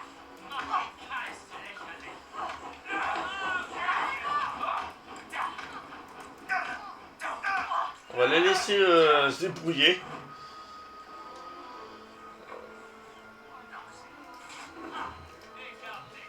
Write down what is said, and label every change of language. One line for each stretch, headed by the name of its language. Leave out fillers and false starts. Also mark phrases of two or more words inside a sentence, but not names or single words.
German: Mach den Geist lächerlich.
French: On va les laisser se débrouiller.
German: Ich hab dich.